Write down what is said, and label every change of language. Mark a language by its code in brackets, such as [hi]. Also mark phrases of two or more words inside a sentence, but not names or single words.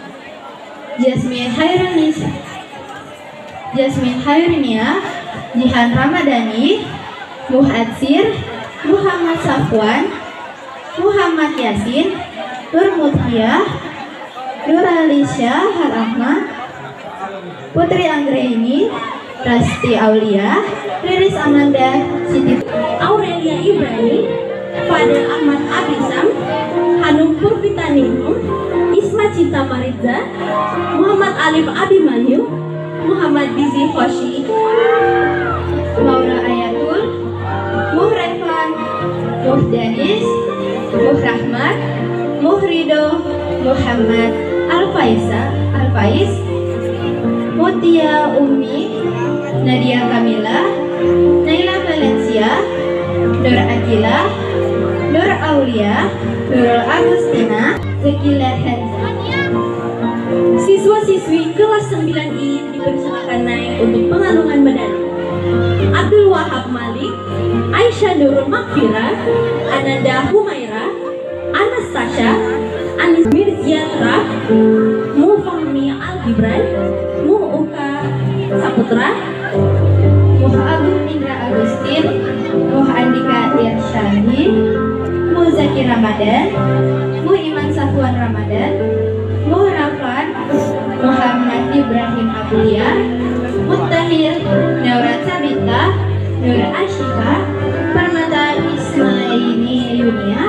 [id] Jasmine Hayrinia, Jihan Ramadhani, Muhadsir, Muhammad Safwan, Muhammad Yasin, Nur Muthiyah, Nur Alisya Harahma, Putri Anggraini, Rasti Aulia, Riris Amanda, Siti Aurelia Ibrahim, Fadel Ahmad Abisam, Hanum Purvita Ningrum, Isma Cinta Mariza, Muhammad Alif Abimanyu, Muhammad Dizi Hoshi, Maura Ayatul, Muh Revan, Muh Danis, Muh Rahmat, Muh Rido, Muhammad Al-Faiz, Mutia Umi, Nadia Kamila, Naila Valencia, Nur Akila, Nur Aulia, Nurul Agustina, Zakila Henza. Siswa-siswi kelas 9I dipersilakan naik untuk pengalungan medali. Abdul Wahab Malik, Aisyah Nurul Makfira, Ananda Humaira, Anastasia, Anis Mirziatra, Mu Fahmi Al Gibran, Mu Uka Saputra, Muh Agung Indra Agustin, Muh Andika Irsyadi, Muh Zaki Ramadan, Muh Iman Safwan Ramadan, Muh Rafan, Muhammad Ibrahim Abulia, Muttahir, Naurat Sabita, Nur Ashika, Permata Ismaili Yunia,